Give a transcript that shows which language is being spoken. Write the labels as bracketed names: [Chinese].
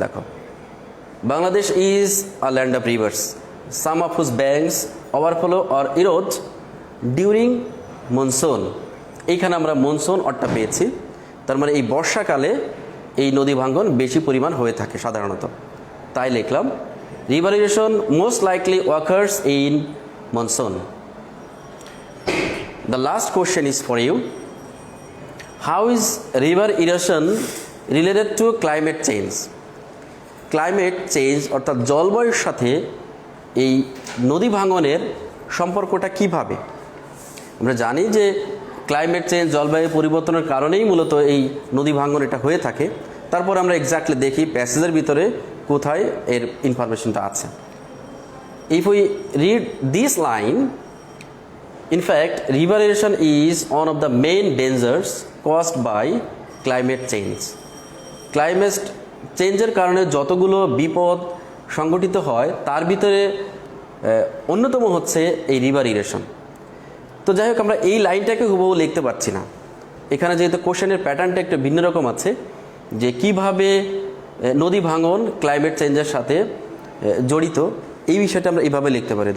[Bangla] দেখো, [English] Bangladesh is a land of rivers, some of whose banks overflow or erode during monsoon. [Bangla] এইখানে আমরা monsoon অর্থটা পেয়েছি, তার মানে এই বর্ষাকালে এই নদী ভাঙ্গন বেশি পরিমাণ হয়ে থাকে সাধারণত, তাই লিখলাম [English] River erosion most likely occurs in monsoon. The last question is for you. How is river erosion related to climate change? [Bangla] Climate change অর্থাৎ জলবায়ুর সাথে এই নদী ভাঙনের সম্পর্কটা কিভাবে। আমরা জানি যে ক্লাইমেট চেঞ্জ, জলবায়ু পরিবর্তনের কারণেই মূলত এই নদী ভাঙন এটা হয়ে থাকে। তারপর আমরা এক্স্যাক্টলি দেখি প্যাসেজের ভিতরে কোথায় এর ইনফরমেশনটা আছে। [English] If we read this line, in fact, river erosion is one of the main dangers caused by climate change. [Bangla] Climate চেঞ্জের কারণে যতগুলো বিপদ সংঘটিত হয় তার ভিতরে অন্যতম হচ্ছে এই রিভার ইরোশন। তো যাই হোক, আমরা এই লাইনটাকে হুবহু লিখতে পারছি না। এখানে যেহেতু কোশ্চেনের প্যাটার্নটা একটু ভিন্ন রকম আছে, যে কিভাবে নদী ভাঙন ক্লাইমেট চেঞ্জের সাথে জড়িত, এই বিষয়টা আমরা এইভাবে লিখতে পারি।